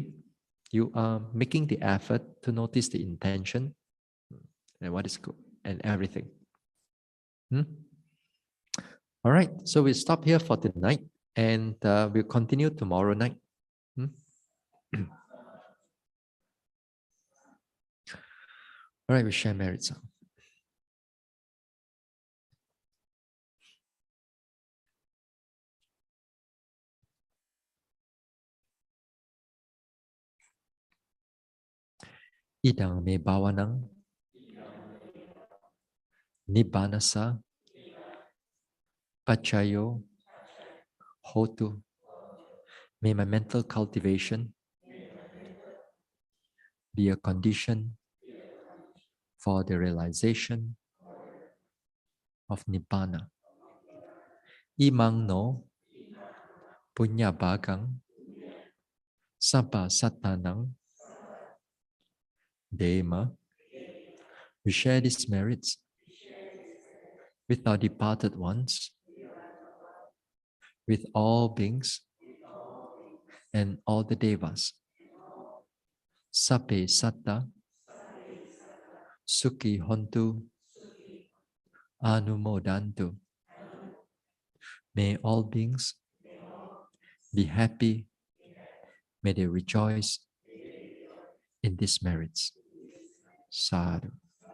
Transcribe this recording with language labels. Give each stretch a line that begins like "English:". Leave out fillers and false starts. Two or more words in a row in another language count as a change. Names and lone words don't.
English: You are making the effort to notice the intention and what is good and everything. All right, so we stop here for tonight, and we'll continue tomorrow night. All right, we share merit song.
Pali: Idang me bawanang nibbanasa pachayo hotu.
English: May my mental cultivation be a condition for the realization of Nibbana.
Pali: Imang no punya bagang sabba satanang dema.
English: We share these merits with our departed ones, with all beings and all the devas.
Pali: Sape satta sukhi hontu anumodantu.
English: May all beings be happy. May they rejoice in these merits. Sadhu.